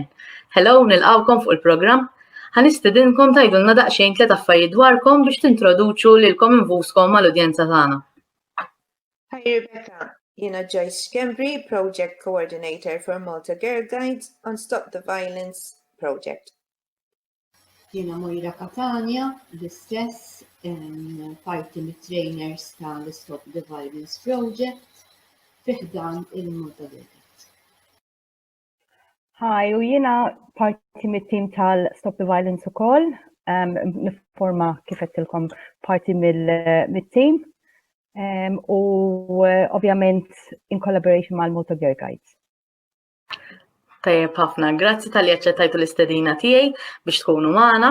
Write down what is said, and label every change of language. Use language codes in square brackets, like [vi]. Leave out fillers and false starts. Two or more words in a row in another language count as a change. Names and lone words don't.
[mt] Hello, nilqgħukom fuq il-programm. Ħanistedinkom tgħidulna daqsxejn 3 affarijiet dwarkom biex tintroduċu lilkom infuskom mal-udjenza tagħna. Hi Rebecca, jiena Joyce Gembry, [en] Project Coordinator for Malta Girl Guides on Stop the Violence Project. [mt] Jiena Moira Catania, l-istess, parti mit-trainers tal-Stop the Violence Project, fiħdan il-Malta Girl Guides. Hi, u jiena parti mit-team tal-Stop the Violence ukoll, niforma kif qedtilkom parti mit-team, u ovvjament [en] in collaboration [mt] mal-Malta Girl Guides. Tajjeb ħafna, grazzi tal-li aċċettajtu l-istedina tiegħi biex tkunu magħna.